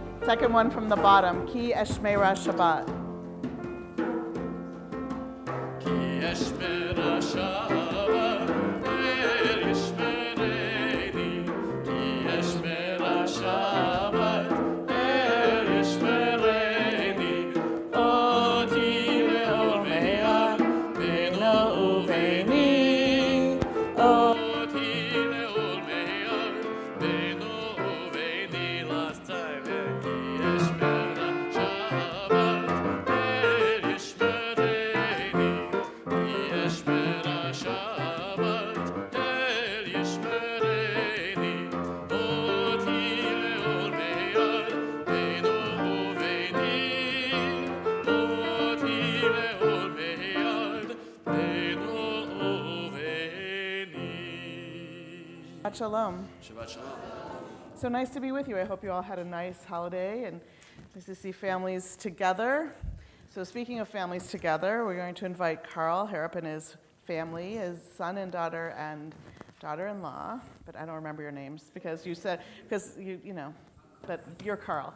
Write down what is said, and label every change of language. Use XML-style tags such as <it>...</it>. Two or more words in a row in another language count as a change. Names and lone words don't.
<en>second one from the bottom.</en> <he>כי אשמרה שבת. כי אשמרה שבת, אל ישמרני. כי אשמרה שבת, אל ישמרני. אותי לאור מאיר, בינו וביני. אותי לאור מאיר, בינו וביני.</he> <en>Last time,</en> <he>כי אשמרה שבת, אל ישמרני. כי אשמרה שבת, אל ישמרני. אותי לאור מאיר, בינו וביני. אותי לאור מאיר, בינו וביני. Shalom. שבת שלום.</he> <en>So nice to be with you. I hope you all had a nice holiday and nice to see families together. So speaking of families together, we're going to invite Carl Harrop and his family, his son and daughter-in-law, but I don't remember your names because you said, because you know, but you're Carl.</en>